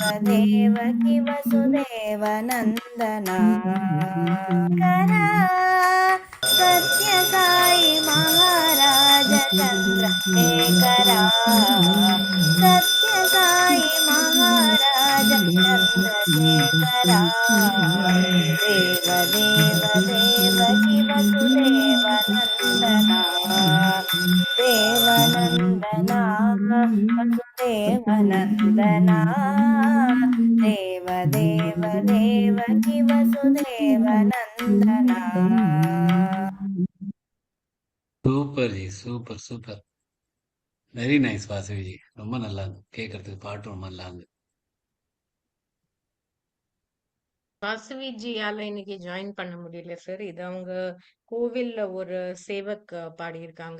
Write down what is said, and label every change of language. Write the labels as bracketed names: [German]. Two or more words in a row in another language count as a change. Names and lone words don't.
[Sanskrit] देवकी वसुदेव नंदना करा सत्य साई महाराज चंद्रशेखरा सत्य साई महाराज चंद्रशेखरा देव देव देवकी वसुदेव नंदना देवनंदना वसुदेव नंदना देव देव देवकी वसुदेव नंदना [English] super ji, super super. very nice Vasavi ji. [Tamil] ரொம்ப நல்லா இருந்து கேட்கறதுக்கு, பாட்டு ரொம்ப நல்லா இருந்து. வாசவி ஜியால இன்னைக்கு ஜாயின் பண்ண முடியல சார். இது அவங்க கோவில்ல ஒரு சேவக் பாடியிருக்காங்க.